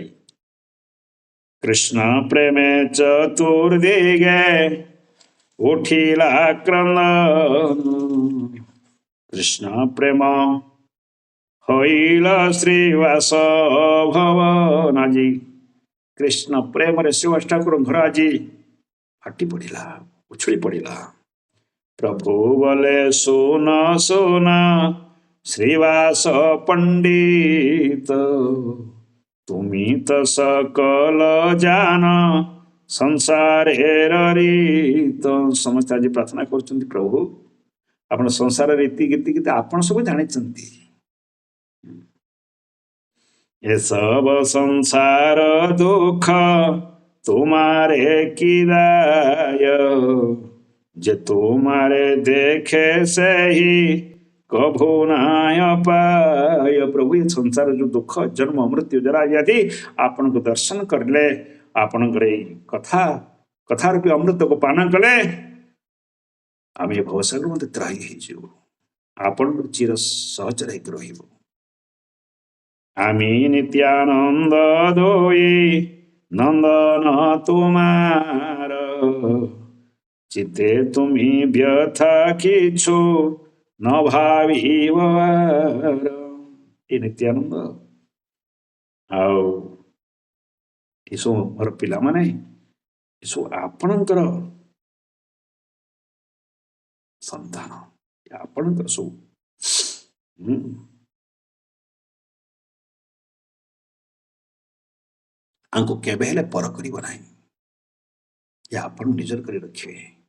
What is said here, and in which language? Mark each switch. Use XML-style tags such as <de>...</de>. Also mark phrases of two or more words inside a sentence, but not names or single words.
<bn>কৃষ্ণ প্রেমে চতুর্দিকে উঠিল ক্রন্দন, কৃষ্ণ প্রেম হইল শ্রীবাস ভবন।</bn> <or>ଆଜି କୃଷ୍ଣ ପ୍ରେମରେ ଶ୍ରୀବାସ ଠାକୁର ଘର ଆଜି ଫାଟି ପଡ଼ିଲା, ଉଛୁଳି ପଡ଼ିଲା।</or> <bn>প্রভু বলে শুন শুন শ্রীবাস পণ্ডিত, তুমি তো সকল জান সংসারের রীত।</bn> <or>ସମସ୍ତେ ଆଜି ପ୍ରାର୍ଥନା କରୁଛନ୍ତି, ପ୍ରଭୁ ଆପଣ ସଂସାର ରୀତି ଗୀତି ଆପଣ ସବୁ ଜାଣିଛନ୍ତି।</or> <bn>এসব সংসার দুঃখ তোমারে কি দায়, যে তোমারে দেখে সেই কভু নায় পায়।</bn> <or>ପ୍ରଭୁ ଏ ସଂସାର ଯୋଉ ଦୁଃଖ, ଜନ୍ମ ମୃତ୍ୟୁ ଜରା ବ୍ୟାଧି, ଆପଣଙ୍କୁ ଦର୍ଶନ କରିଲେ, ଆପଣଙ୍କର ଏଇ କଥା ରୂପୀ ଅମୃତକୁ ପାନ କଲେ, ଆମେ ଏ ଭବସାଗର ମଧ୍ୟ ତ୍ରାହି ହେଇଯିବୁ, ଆପଣଙ୍କର ଚିର ସହଚର ହେଇକି ରହିବୁ।</or> <bn>আমি নিত্যানন্দ দোই নন্দন তোমার, চিতে তুমি ব্যথা কিছু ন ভাবিবার।</bn> <or>ଏ ନିତ୍ୟାନନ୍ଦ ଆଉ ଏସବୁ ମୋର ପିଲାମାନେ, ଏସବୁ ଆପଣଙ୍କର ସନ୍ତାନ, ଆପଣଙ୍କର ସବୁ ଆଙ୍କୁ କେବେ ହେଲେ ପର କରିବ ନାହିଁ, ଏ ଆପଣ ନିଜର କରି ରଖିବେ।</or>